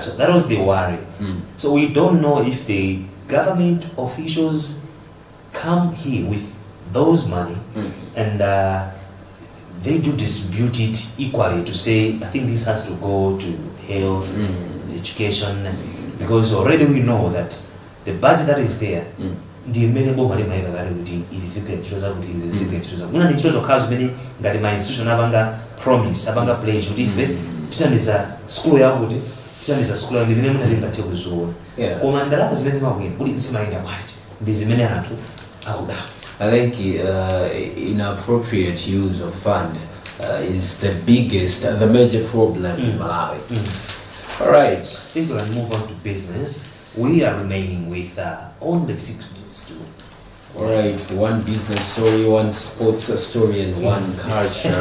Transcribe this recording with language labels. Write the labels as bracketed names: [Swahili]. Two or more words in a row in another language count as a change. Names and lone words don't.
[English] So that was the worry. So we don't know if the government officials come here with those money and they do distribute it equally to say, I think this has to go to health, education, because already we know that the budget that is there [Nyanja] ndi mmene boma limayika kale kuti izizigwira ntchito zakuti izizigwira ntchito zakuti mwina ndi ntchito zokhazo zimene ngati ma institution apanga promise apanga pledge kuti ife tithandiza skulu yakuti tithandiza skulu yakuti imene mwina tingathe kuziona koma ndalama zimene mabwera kuti zimayenda bwanji ndi zimene anthu akudawa. [English] I think inappropriate use of fund is the biggest, the major problem in Malawi. All right. I think we can move on to business. We are remaining with only 6 minutes to. All right, one business story, one sports story, and one culture.